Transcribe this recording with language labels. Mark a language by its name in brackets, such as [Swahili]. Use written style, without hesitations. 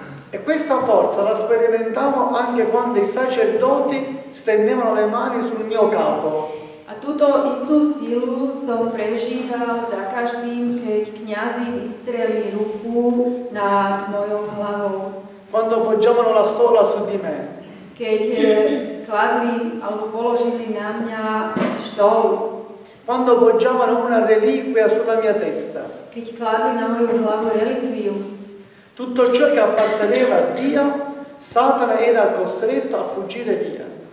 [Italian] E questa forza la sperimentavo anche quando i sacerdoti stendevano le mani sul mio capo. [Slovak] A túto istú silu som prežíval za každým, keď kňazi vystreli ruku nad mojou hlavou. [Italian] Quando poggiavano la stola su di me. [Slovak] Keď kladli alebo položili na mňa štol. [Italian] Quando poggiavano una reliquia sulla mia testa. [Slovak] Keď kladli na moju hlavu relikviu. [Italian] Tutto ciò che apparteneva a Dio, Satana era costretto a fuggire via.